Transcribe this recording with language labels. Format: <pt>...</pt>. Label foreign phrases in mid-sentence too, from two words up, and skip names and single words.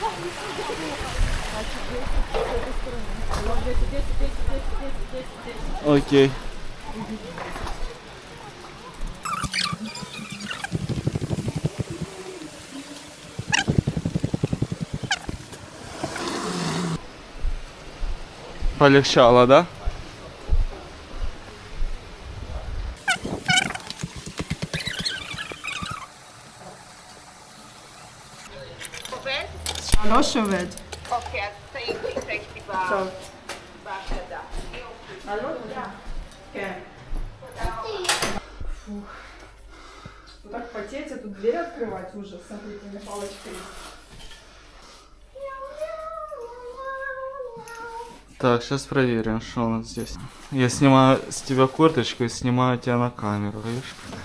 <ru>Окей. Полегчало, да?</ru> <he>לא שובד. אוקיי, אז טעיתי טוב. בהקלדה. כן.</he> <ru>Фух. Вот так потеть, а тут дверь открывать ужас. Смотрите, на палочке есть. Так, сейчас проверим, что у нас здесь. Я снимаю с тебя курточку и снимаю тебя на камеру, видишь?</ru>